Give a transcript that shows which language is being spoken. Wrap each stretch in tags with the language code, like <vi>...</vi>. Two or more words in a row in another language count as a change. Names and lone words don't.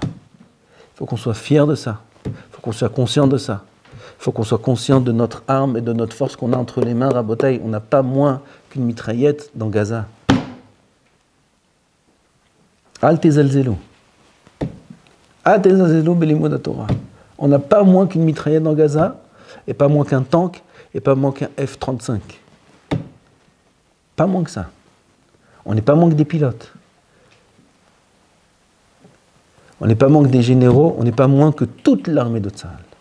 <fr>Il faut qu'on soit fier de ça. Il faut qu'on soit conscient de ça. Il faut qu'on soit conscient de notre arme et de notre force qu'on a entre les mains. Rabotaï, on n'a pas moins qu'une mitraillette dans Gaza.</fr> <he>אל תזלזלו. אל תזלזלו בלימוד התורה.</he> <fr>On n'a pas moins qu'une mitraillette dans Gaza, et pas moins qu'un tank, et pas moins qu'un F-35. Pas moins que ça. On n'est pas moins que des pilotes. On n'est pas moins que des généraux, on n'est pas moins que toute l'armée de Tzahal.</fr>